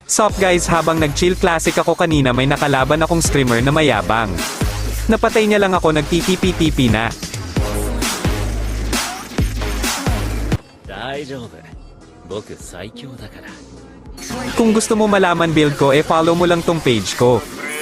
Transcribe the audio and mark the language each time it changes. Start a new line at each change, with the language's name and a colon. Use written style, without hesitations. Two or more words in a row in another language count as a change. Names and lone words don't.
Filipino: Sup guys, habang nag-chill classic ako kanina may nakalaban akong streamer na mayabang. Napatay niya lang ako, nagtitipi-tipi na.
Japanese: 大丈夫僕最強だから
Filipino: Kung gusto mo malaman build ko follow mo lang tong page ko.